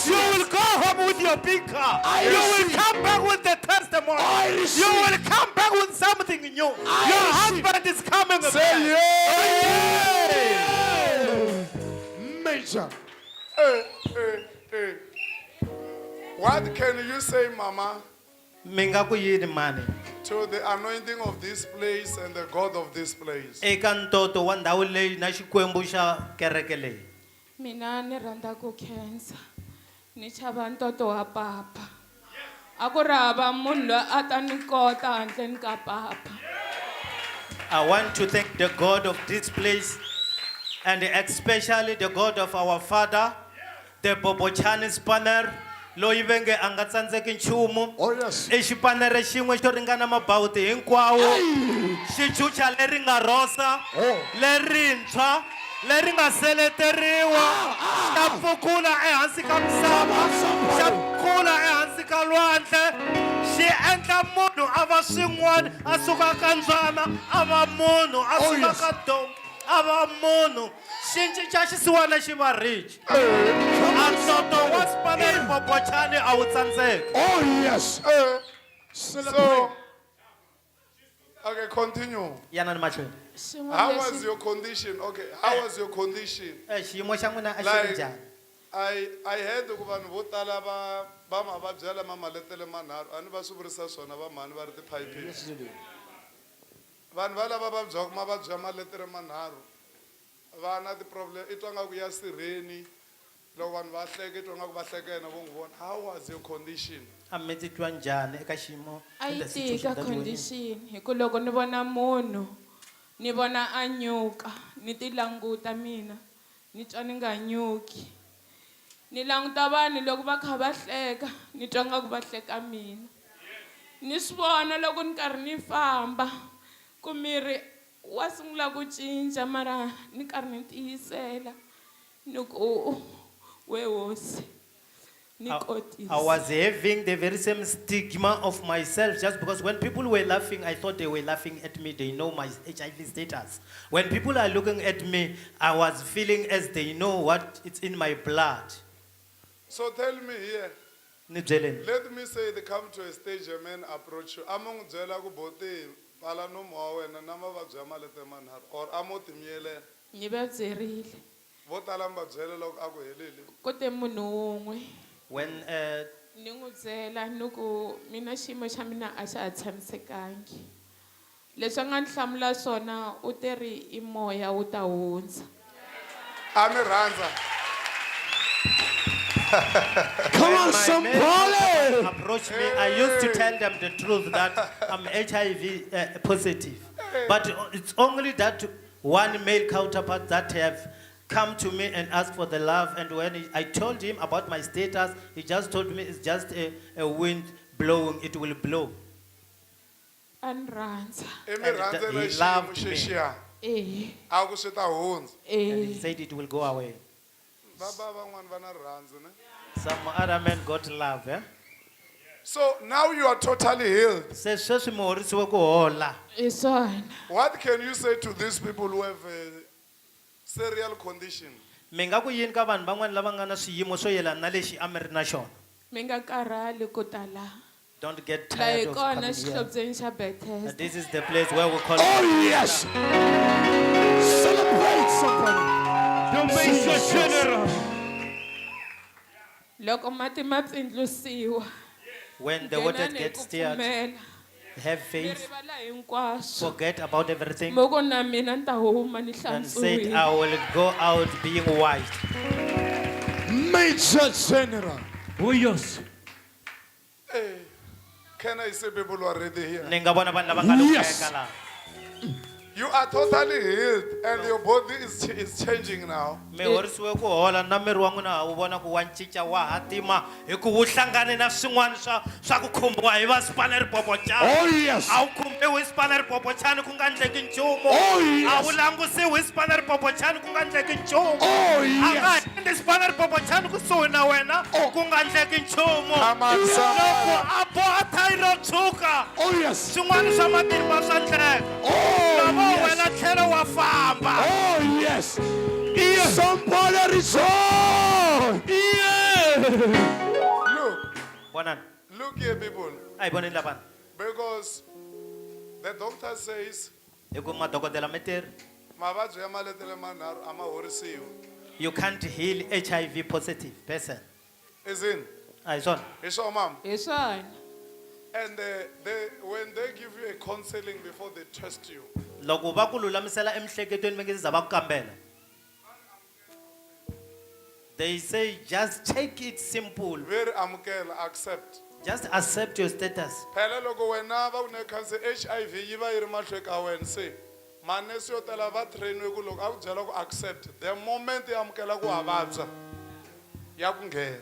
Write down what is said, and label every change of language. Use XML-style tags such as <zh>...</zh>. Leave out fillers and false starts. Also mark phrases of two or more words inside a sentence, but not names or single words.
<en>You will go home with your big car. You will come back with the testimony. receive. You will come back with something new. Your husband is coming back. Say yeah. Major. Hey, hey, hey. What can you say, Mama,</en> <ts>Minga ku yini mani?</ts> <en>to the anointing of this place and the God of this place?</en> <ts>Eka ntoto wa ndhawu leyi na xikwembu xa kereke leyi. Mina ni rhandza ku khensa ni chava ntoto wa papa a ku ri hava munhu loyi a ta ni kota handleni ka papa.</ts> <en>I want to thank the God of this place and especially the God of our father, the Bobochani Spanner,</en> <ts>loyi venge a nga tsandzeki nchumu.</ts> <en>Oh, yes.</en> <ts>I xipanere xin'we xo ringana mabawuti hinkwawo, xichucha leri nga rosa, lerintshwa, leri nga seleteriwa, xa pfukula ehansi ka misava, xa pfukula ehansi ka lwandle, xi endla munhu a va swin'wana, a suka ka ndzwana, a va munhu, a suka yes. ka donki, a va munhu, xi cinca xisiwana xi va rich. A ntoto wa Spanner Bobochani a wu tsandzeki.</ts> <en>Oh, yes. So, okay, continue.</en> <ts>Yana ni mahlweni. Xin'we</ts> <en>How</en> <ts>lexi-</ts> <en>was your condition? Okay, how was your condition?</en> <ts>Xiyimo xa n'wina a xi ri Like, njhani?</ts> <en>I heard</en> <ts>ku vanhu vo tala va mavabyi lama maletele manharhu a ni va swi vurisa swona va mhani va ri tiphayiphini.</ts> <en>Yes, Daddy.</en> <ts>Vanhu va lava vabyaka mavabyi ya maletere manharhu va na ti-problem i twa ngaku ya sirheni loko vanhu va hleka i twa ngaku va hleka yena vo n'wi vona.</ts> <en>How was your condition?</en> <ts>A mi titwa njhani eka xiyimo? a yi</ts> <en>the situation</en> <ts>tika</ts> <en>that you were in?</en> <ts>condition hi ku loko ni vona munhu ni vona a nyuka ni ti languta mina ni twa ni nga nyuki ni languta vanhu loko va kha va hleka ni twa ngaku va hleka mina ni swi vona loko ni karhi ni famba ku miri wa sungula ku cinca mara ni karhi ni tiyisela ni ku we hosi ni kotisa.</ts> <en>I was having the very same stigma of myself just because when people were laughing, I thought they were laughing at me. They know my HIV status. When people are looking at me, I was feeling as they know what it's in my blood. So tell me here,</en> <ts>Ni byeleni.</ts> <en>let me say they come to a stage a man approach you.</en> <ts>A mo n'wi byela ku bote pfala nomu wa wena na mavabyi ya maletere manharhu or a mo timiyelela. ni va byerile Vo tala mi va byela loko a ku heleli. ku te munhu wun'we</ts> <en>When</en> <ts>ni n'wi byela ni ku mina xiyimo xa mina a xa ha tshamisekangi leswi a nga ni hlamula swona u te ri i moya wu ta hundza. A mi rhandza.</ts> <en>Come on, my somebody. approached me, I used to tell them the truth that I'm HIV positive. But it's only that one male counterpart that have come to me and asked for the love. And when I told him about my status, he just told me it's just a wind blowing, it will blow.</en> <ts>a ni rhandza I mi</ts> <en>And</en> <ts>rhandzela</ts> <en>he</en> <ts>xiyimo</ts> <en>loved me.</en> <ts>xexiya. eh A ku swi ta hundza.</ts> <en>And he eh said it will go away.</en> <ts>Baba van'wana va na rirhandzu, ne?</ts> <en>Some other men got love, eh? So now you are totally healed.</en> <ts>Se sweswi mi horisiwe ku hola. Hi swona.</ts> <en>What can you say to these people who have a serial condition?</en> <ts>Mi nga ku yini ka vanhu van'wana lava nga na swiyimo swo yelana na lexi a mi ri na xona? Mi nga karhali ku ta laha.</ts> <en>Don't get</en> <ts>Laha hi</ts> <en>tired of</en> <ts>kona</ts> <en>coming here.</en> <ts>xihlobyeni xa Bethesda.</ts> <en>This is the place where we call Oh, yes. Celebrate somebody. The Major General.</en> <ts>Loko mati ma pfindlusiwa.</ts> <en>when the water</en> <ts>Nghenani hi</ts> <en>gets</en> <ts>ku</ts> <en>stirred,</en> <ts>pfumela.</ts> <en>have</en> <ts>Mi</ts> <en>faith,</en> <ts>rivala hinkwaswo.</ts> <en>forget about everything,</en> <ts>Mo ku na mina ni ta huma ni</ts> <en>and say,</en> <ts>hlantswiwile.</ts> <en>I will go out being white. Major General. Oh, yes. Hey, can I see people who are already here?</en> <ts>Ni nga vona vanhu lava nga</ts> <en>Yes.</en> <ts>lukeka laha.</ts> <en>You are totally healed and your body is changing now.</en> <ts>Mi horisiwe ku hola na miri wa n'wina ha wu vona ku wa cinca wa hatima hi ku wu hlangane na swin'wana swa ku khumbiwa hi va sipaneripopochani.</ts> <en>Oh, yes.</en> <ts>A wu khumbiwi hi sipaneripopochani ku nga endleki nchumu.</ts> <en>Oh, yes.</en> <ts>A wu langusiwi hi sipaneripopochani ku nga endleki nchumu.</ts> <en>Oh,</en> <ts>A nga</ts> <en>yes.</en> <ts>endli sipaneripopochani kusuhi na wena ku nga endleki nchumu.</ts> <en>Come on,</en> <ts>Loko</ts> <en>somebody.</en> <ts>a boha thayi ro tshuka</ts> <en>Oh, yes.</en> <ts>swin'wana swa matimba swa endleka.</ts> <en>Oh,</en> <ts>Loko</ts> <en>yes.</en> <ts>wena tlhelo wa famba.</ts> <en>Oh, yes. Somebody rejoice. Look,</en> <ts>Vonani,</ts> <en>look here, people.</en> <ts>a hi voneni lavana.</ts> <en>Because the doctor says,</en> <ts>Hi ku madokodela mi tirhi. mavabyi ya maletele manharhu a ma horisiwi.</ts> <en>You can't heal HIV positive person. Is in.</en> <ts>A hi swona. Hi swona, mama. Hi swona.</ts> <en>And when they give you a counseling before they test you,</en> <ts>Loko va ku lulamisela emiehleketweni va nge se za va ku kambela.</ts> <en>They say just take it simple.</en> <ts>very amukela, accept.</ts> <en>Just accept your status.</en> <ts>Phela loko wena va ku nyika cancer HIV yi va yi ri mahlweni ka wena se manese yo tala va trainiwe ku loko a ku byela ku</ts> <en>accept the moment</en> <ts>yi amukela ku wa vabya ya ku nghena.</ts>